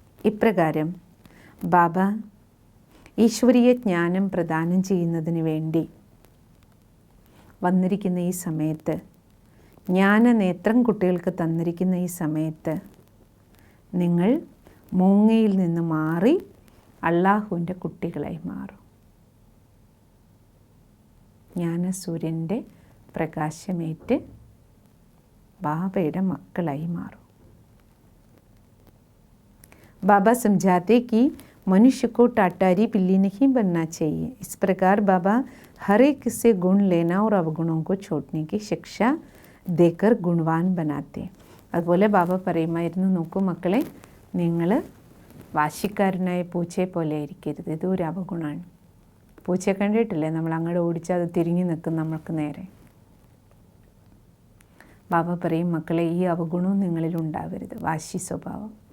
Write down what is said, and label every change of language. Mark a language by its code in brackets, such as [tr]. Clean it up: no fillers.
[ml] ഇപ്രകാരം ബാബ ഈശ്വരീയ ജ്ഞാനം പ്രദാനം ചെയ്യുന്നതിന് വേണ്ടി വന്നിരിക്കുന്ന ഈ സമയത്ത്, ജ്ഞാനനേത്രം കുട്ടികൾക്ക് തന്നിരിക്കുന്ന ഈ സമയത്ത്, നിങ്ങൾ മൂങ്ങയിൽ നിന്ന് മാറി അള്ളാഹുവിൻ്റെ കുട്ടികളായി മാറും. ജ്ഞാനസൂര്യൻ്റെ പ്രകാശമേറ്റ് ബാബയുടെ മക്കളായി മാറും. [hi] बाबा समझाते कि मनुष्य को टाटारी बिल्ली नहीं बनना चाहिए. इस प्रकार बाबा हर एक से गुण लेना और अवगुणों को छोड़ने की शिक्षा देकर गुणवान बनाते. [ml] അതുപോലെ ബാബ പറയുമായിരുന്നു, നോക്കൂ മക്കളെ, നിങ്ങൾ വാശിക്കാരനായ പൂച്ചയെ പോലെ ആയിരിക്കരുത്. ഇതൊരു അവഗുണമാണ്. പൂച്ചയെ കണ്ടിട്ടില്ലേ, നമ്മൾ അങ്ങോട്ട് ഓടിച്ചാൽ അത് തിരിഞ്ഞു നിൽക്കും നമ്മൾക്ക് നേരെ. ബാബ പറയും, മക്കളെ, ഈ അവഗുണവും നിങ്ങളിൽ ഉണ്ടാവരുത്, വാശി സ്വഭാവം.